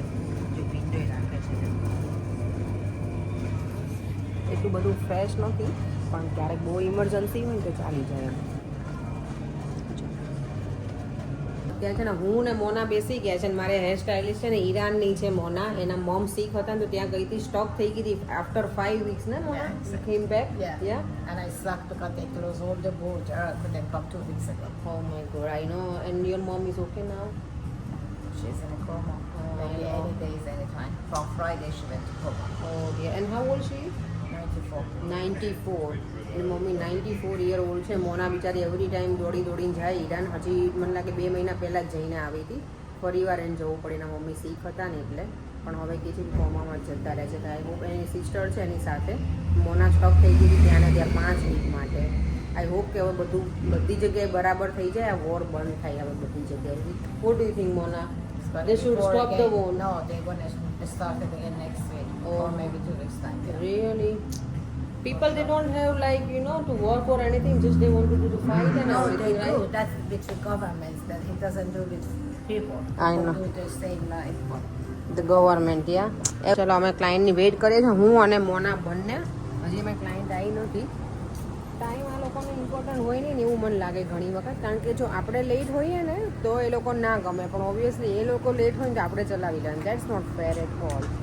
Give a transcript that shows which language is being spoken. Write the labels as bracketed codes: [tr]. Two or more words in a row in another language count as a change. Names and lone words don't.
[gu] જો વિન્ડોય રાખે છે, એટલું બધું ફ્રેશ નથી, પણ ક્યારેક બહુ ઇમરજન્સી હોય ને તો ચાલી જાય એમ. ત્યાં છે ને હું ને મોના બેસી ગયા છે ને મારે [en] hair stylist [gu] છે ને ઈરાનની છે મોના, એના મોમ શીખ હતા ને તો ત્યાં ગઈ હતી, સ્ટોક થઈ ગઈ હતી [en] after 5 weeks [gu] ને મોના. [en] She came back. And I slept because they closed all the border when they come 2 weeks ago. Oh my god, I know. And your mom is okay now? She's in a coma. Maybe any days, anytime. From Friday she went to coma. Oh dear. And how old she is? 94. 94. [gu] એની મમ્મી [en] 94 year old [gu] છે. મોના બિચારી [en] every time [gu] દોડી દોડીને જાય ઈરાન. હજી મને લાગે 2 મહિના પહેલાં જ જઈને આવી હતી. ફરી વાર એને જવું પડે, એના મમ્મી શીખ હતા ને એટલે. પણ હવે કે છે કોમામાં જ જતા રહે છે. તો [en] I hope [gu] એની સિસ્ટર છે એની સાથે મોના સ્ટોક થઈ ગઈ હતી ત્યાં ને ત્યાં 5 week માટે. [en] I hope [gu] કે હવે બધી જગ્યાએ બરાબર થઈ જાય, આ વોર બંધ થાય હવે બધી જગ્યાએ. [en] what do you think મોના? They should stop the war. No, they're going to start it again next week. Or maybe 2 weeks time. Really? People, they don't have like, you know, to work or anything, just they want to do the fight and No, everything, they right? do. That's with the governments. That it doesn't do with people. I know. They do the same life. The government, yeah. [gu] ચલો અમે ક્લાયન્ટની વેઇટ કરીએ છીએ, હું અને મોના બંને. હજી અમે ક્લાયન્ટ આવી નથી. ટાઈમ આ લોકોને ઇમ્પોર્ટન્ટ હોય નહીં ને એવું મને લાગે ઘણી વખત, કારણ કે જો આપણે લેટ હોઈએ ને તો એ લોકો ના ગમે, પણ ઓબ્વિયસલી એ લોકો લેટ હોય ને તો આપણે ચલાવી લેવાનું. [en] that's not fair at all.